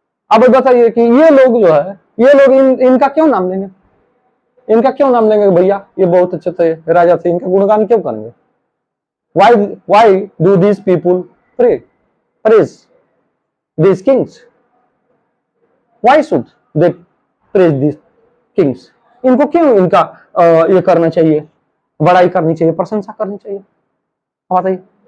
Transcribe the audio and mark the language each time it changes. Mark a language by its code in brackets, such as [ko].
[hi] अब बताइए कि ये लोग जो है, ये लोग इनका क्यों नाम लेंगे, इनका क्यों नाम लेंगे भैया, ये बहुत अच्छे थे राजा थे, इनका गुणगान क्यों करेंगे? [en] Why do these people praise these kings? Why should they praise these kings? [hi] इनको क्यों इनका ये करना चाहिए, बड़ाई करनी चाहिए, प्रशंसा करनी चाहिए? बताइए।